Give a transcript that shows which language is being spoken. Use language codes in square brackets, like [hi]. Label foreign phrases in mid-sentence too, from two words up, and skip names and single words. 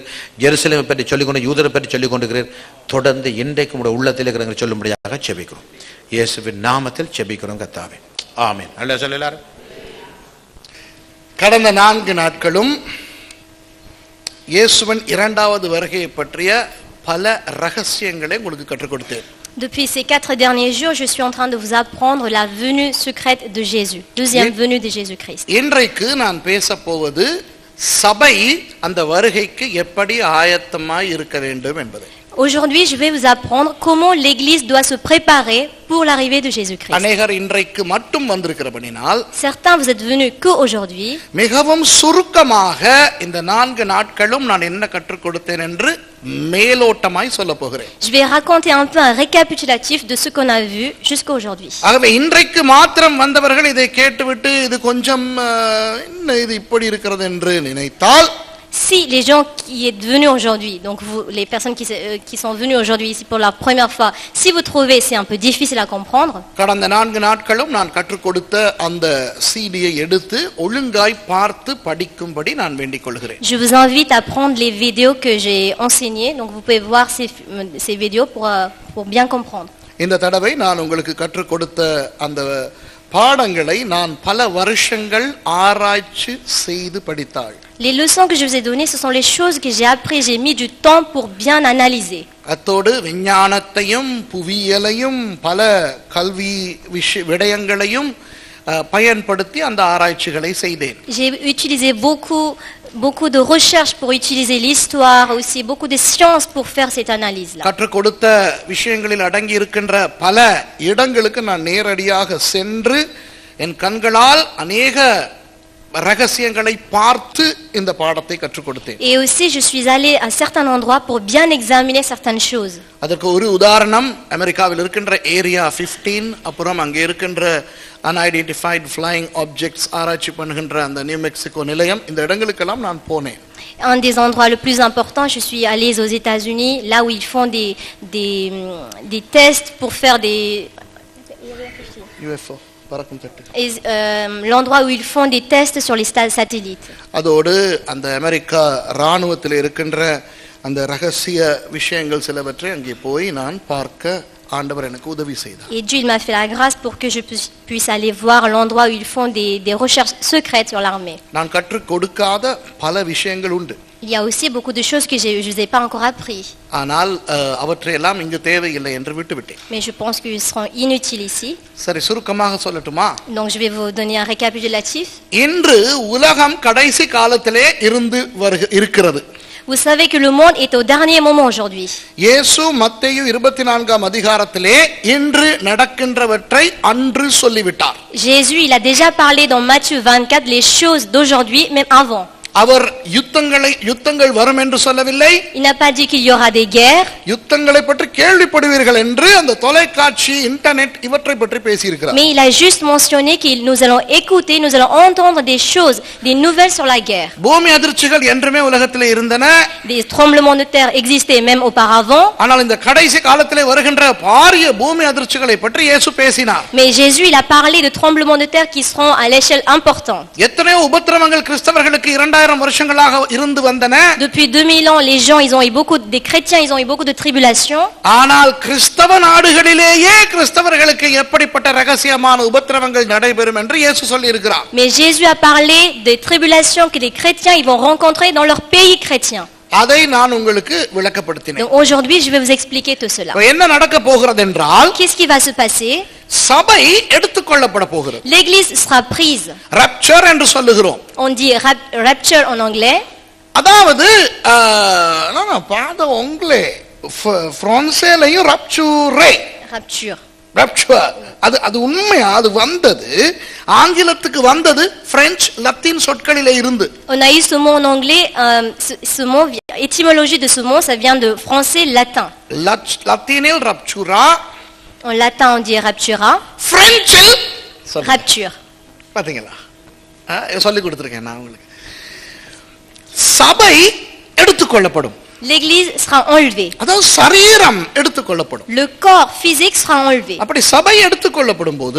[ta] ஜெருசலேமை பற்றி சொல்லிக் கொண்டு யூதரை பற்றி சொல்லிக் கொண்டிருக்கிறீர். தொடர்ந்து இன்றைக்கு உங்களுடைய உள்ளத்தில் இருக்கிறவங்க சொல்லும்படியாக செபிக்கிறோம். இயேசுவின் நாமத்தில் செபிக்கிறோம் கர்த்தாவே. ஆமென். அல்லேலூயா சொல்ல எல்லாரும். கடந்த 4 நாட்களும் இயேசுவின் 2வது வருகையை பற்றிய பல ரகசியங்களை உங்களுக்கு கற்றுக் கொடுத்தேன். [fr] Depuis ces 4 derniers jours, je suis en train de vous apprendre la venue secrète de Jésus, deuxième venue de Jésus-Christ. [ta] இன்றைக்கு நான் பேசப் போவது சபை அந்த வருகைக்கு எப்படி ஆயத்தமாய் இருக்க வேண்டும் என்பதை. [fr] Aujourd'hui, je vais vous apprendre comment l'Église doit se préparer pour l'arrivée de Jésus-Christ. [ta] அநேகர் இன்றைக்கு மட்டும் வந்திருக்கிறபடினால் [fr] Certains, vous êtes venus que aujourd'hui. [ta] மிகவும் சுருக்கமாக இந்த 4 நாட்களும் நான் என்ன கற்றுக் கொடுத்தேன் என்று மேலோட்டமாய் சொல்ல போகிறேன். [fr] Je vais raconter un peu un récapitulatif de ce qu'on a vu jusqu'à aujourd'hui. [ta] ஆகவே இன்றைக்கு மாத்திரம் வந்தவர்கள் இதை கேட்டுவிட்டு இது கொஞ்சம் என்ன இது இப்படி இருக்கிறது என்று நினைத்தால், [fr] Si les gens qui êtes venus aujourd'hui, donc vous, les personnes qui sont venues aujourd'hui ici pour la première fois, si vous trouvez c'est un peu difficile à comprendre, [ta] கடந்த 4 நாட்களும் நான் கற்றுக் கொடுத்த அந்த சிடியை எடுத்து ஒழுங்காய் பார்த்து படிக்கும்படி நான் வேண்டிக் கொள்கிறேன். [fr] je vous invite à prendre les vidéos que j'ai enseignées, donc vous pouvez voir ces vidéos pour bien comprendre. [ta] இந்த தடவை நான் உங்களுக்கு கற்றுக் கொடுத்த அந்த பாடங்களை நான் பல வருஷங்கள் ஆராய்ச்சி செய்து படித்தாள். [fr] Les leçons que je vous ai données, ce sont les choses que j'ai apprises, j'ai mis du temps pour bien analyser. [ta] அத்தோடு விஞ்ஞானத்தையும் புவியியலையும் பல கல்வி விடயங்களையும் பயன்படுத்தி அந்த ஆராய்ச்சிகளை செய்தேன். [fr] J'ai utilisé beaucoup de recherches pour utiliser l'histoire, aussi beaucoup de sciences pour faire cette analyse-là. [ta] கற்றுக் கொடுத்த விஷயங்களில் அடங்கி இருக்கின்ற பல இடங்களுக்கு நான் நேரடியாக சென்று என் கண்களால் அநேக ரகசியங்களை பார்த்து இந்த பாடத்தை கற்றுக் கொடுத்தேன். [fr] Et aussi je suis allé à certains endroits pour bien examiner certaines choses. [ta] அதற்கு ஒரு உதாரணம் அமெரிக்காவில் இருக்கின்ற ஏரியா 15, அப்புறம் அங்கே இருக்கின்ற [en] unidentified flying objects [ta] ஆராய்ச்சி பண்ணுகின்ற அந்த நியூ மெக்சிகோ நிலையம், இந்த இடங்களுக்கெல்லாம் நான் போனேன். [fr] Un des endroits le plus important, je suis allé aux États-Unis, là où ils font des tests pour faire des [ta] பறக்கும் தட்டு. [fr] Et l'endroit où ils font des tests sur les satellites. [ta] அதோடு அந்த அமெரிக்கா இராணுவத்தில் இருக்கின்ற அந்த ரகசிய விஷயங்கள் சிலவற்றை அங்கே போய் நான் பார்க்க ஆண்டவர் எனக்கு உதவி செய்தார். [fr] Et Dieu il m'a fait la grâce pour que je puisse aller voir l'endroit où ils font des recherches secrètes sur l'armée. [ta] நான் கற்றுக் கொடுக்காத பல விஷயங்கள் உண்டு. [fr] Il y a aussi beaucoup de choses que je vous ai pas encore appris. [ta] ஆனால் அவற்றையெல்லாம் இங்கு தேவையில்லை என்று விட்டுவிட்டேன். [fr] Mais je pense qu'ils seront inutiles ici. [ta] சரி, சுருக்கமாக சொல்லட்டுமா? [fr] Donc je vais vous donner un récapitulatif. [ta] இன்று உலகம் கடைசி காலத்திலே இருக்கிறது. [fr] Vous savez que le monde est au dernier moment aujourd'hui. [ta] இயேசு மத்தேயு 24ஆம் அதிகாரத்திலே இன்று நடக்கின்றவற்றை அன்று சொல்லிவிட்டார். [fr] Jésus, il a déjà parlé dans Matthieu 24 les choses d'aujourd'hui, même avant. [ta] அவர் யுத்தங்கள் வரும் என்று சொல்லவில்லை. [fr] Il n'a pas dit qu'il y aura des guerres. [ta] யுத்தங்களை பற்றி கேள்விப்படுவீர்கள் என்று அந்த தொலைக்காட்சி இன்டர்நெட் இவற்றை பற்றி பேசியிருக்கிறார். [fr] Mais il a juste mentionné que nous allons écouter, nous allons entendre des choses, des nouvelles sur la guerre. [ta] பூமி அதிர்ச்சிகள் என்றுமே உலகத்திலே இருந்தன. [fr] Des tremblements de terre existaient même auparavant. [ta] ஆனால் இந்த கடைசி காலத்திலே வருகின்ற பாரிய பூமி அதிர்ச்சிகளை பற்றி இயேசு பேசினார். [fr] Mais Jésus, il a parlé de tremblements de terre qui seront à l'échelle importante. [ta] எத்தனையோ உபத்திரவங்கள் கிறிஸ்தவர்களுக்கு 2000 வருஷங்களாக இருந்து வந்தன. [fr] Depuis 2000 ans, les gens, des chrétiens, ils ont eu beaucoup de tribulations. [ta] ஆனால் கிறிஸ்தவ நாடுகளிலேயே கிறிஸ்தவர்களுக்கு எப்படிப்பட்ட ரகசியமான உபத்திரவங்கள் நடைபெறும் என்று இயேசு சொல்லி இருக்கிறார். [fr] Mais Jésus a parlé des tribulations que les chrétiens ils vont rencontrer dans leur pays chrétien. [ta] அதை நான் உங்களுக்கு விளக்கப்படுத்தினேன். [fr] Donc aujourd'hui, je vais vous expliquer tout cela. [ta] என்ன நடக்க போகிறது என்றால், [fr] qu'est-ce qui va se passer? [ta] சபை எடுத்துக்கொள்ளப்பட போகிறது. [fr] L'église sera prise. [ta] rapture என்று சொல்லுகிறோம். [fr] On dit rapture en anglais. [ta] அதாவது நான் பாத உங்களே பிரான்சேலையும் rapture அது உண்மையா? அது வந்தது ஆங்கிலத்துக்கு வந்தது பிரெஞ்சு லத்தீன் சொற்களிலே இருந்து. [fr] On a eu ce mot en anglais, ce mot, étymologie de ce mot, ça vient de français latin. [ta] லத்தீனில் raptura, [fr] en latin on dit raptura, [ta] பிரெஞ்சில் [fr] rapture. [ta] பாத்தீங்களா? சொல்லி கொடுத்திருக்கேன் நான் உங்களுக்கு. சபை எடுத்துக்கொள்ளப்படும். [fr] L'église sera enlevée. [ta] அதாவது சரீரம் எடுத்துக்கொள்ளப்படும். [fr] Le corps physique sera enlevé. [ta] அப்படி சபை எடுத்துக்கொள்ளப்படும் போது,